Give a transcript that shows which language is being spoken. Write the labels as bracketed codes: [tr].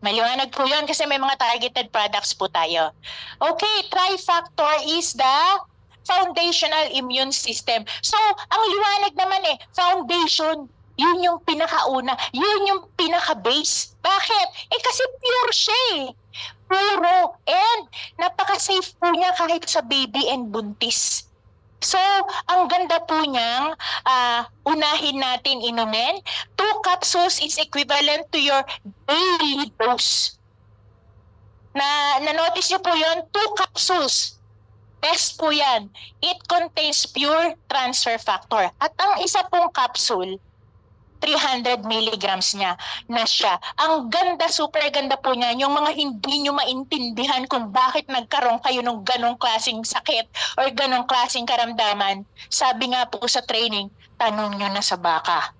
[tl] Maliwanag po yun kasi may mga targeted products po tayo. [en] Okay, Trifactor is the foundational immune system. [tl] So, ang liwanag naman foundation, yun yung pinakauna, yun yung pinaka-base. Bakit? Kasi pure siya Puro. And napaka-safe po niya kahit sa baby and buntis. So, ang ganda po niyang unahin natin inumin. [en] 2 capsules is equivalent to your daily dose. [tl] Na-notice niyo po yun? 2 capsules. Test po yan. [en] It contains pure transfer factor. [tl] At ang isa pong capsule, 300 milligrams niya na siya. Ang ganda, super ganda po niya. Yung mga hindi nyo maintindihan kung bakit nagkaroon kayo ng ganong klaseng sakit or ganong klaseng karamdaman. Sabi nga po sa training, tanong nyo na sa baka.